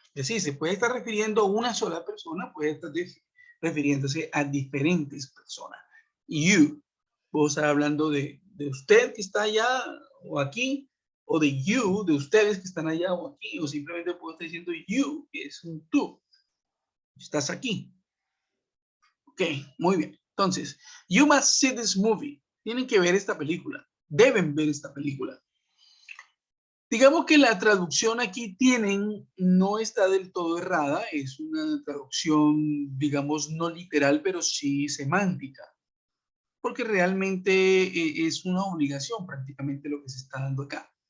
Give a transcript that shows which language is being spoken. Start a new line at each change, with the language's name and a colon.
Spanish: Es decir, se puede estar refiriendo a una sola persona, puede estar refiriéndose a diferentes personas. You. Puedo estar hablando de usted que está allá o aquí, o de you, de ustedes que están allá o aquí, o simplemente puedo estar diciendo you, que es un tú. Estás aquí. Ok, muy bien. Entonces,
English: you must see this movie.
Spanish: Tienen que ver esta película. Deben ver esta película. Digamos que la traducción aquí tienen no está del todo errada. Es una traducción, digamos, no literal, pero sí semántica. Porque realmente es una obligación prácticamente lo que se está dando acá.